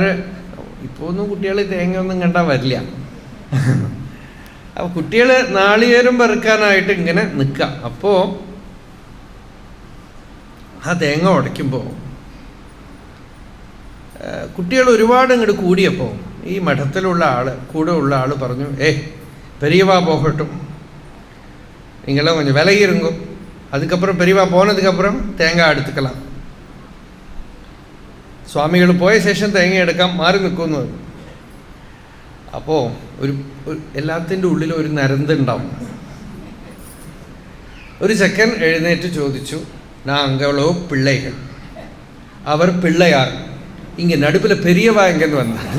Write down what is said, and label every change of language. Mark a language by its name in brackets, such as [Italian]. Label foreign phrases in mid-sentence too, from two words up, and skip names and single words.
[Malayalam] ഇപ്പോൾ ഒന്നും കുട്ടികൾ തേങ്ങ ഒന്നും കണ്ടാൽ വരില്ല. അപ്പോൾ കുട്ടികൾ നാളികേരം പെറുക്കാനായിട്ട് ഇങ്ങനെ നിൽക്കുക. അപ്പോൾ ആ തേങ്ങ ഉടയ്ക്കുമ്പോൾ കുട്ടികൾ ഒരുപാട് ഇങ്ങോട്ട് കൂടിയപ്പോൾ ഈ മഠത്തിലുള്ള കൂടെ ഉള്ള ആൾ പറഞ്ഞു, [Tamil] பெரியவா போகட்டும், நீங்களாம் கொஞ்சம் விலகி இருங்கோ, அதுக்கப்புறம் பெரியவா போனதுக்கப்புறம் தேங்காய் எடுத்துக்கலாம், [Malayalam] സ്വാമികൾ പോയ ശേഷം തേങ്ങ എടുക്കാം, മാറി നിൽക്കുമെന്ന് പറഞ്ഞു. അപ്പോൾ ഒരു എല്ലാത്തിൻ്റെ ഉള്ളിൽ ഒരു നരന്തുണ്ടാവും. ഒരു ചെക്കൻ എഴുന്നേറ്റ് ചോദിച്ചു, [Tamil] நாங்களோ பிள்ளைகள், அவர் பிள்ளையார், இங்க நடுப்பில் பெரியவா எங்கென்னு வந்த.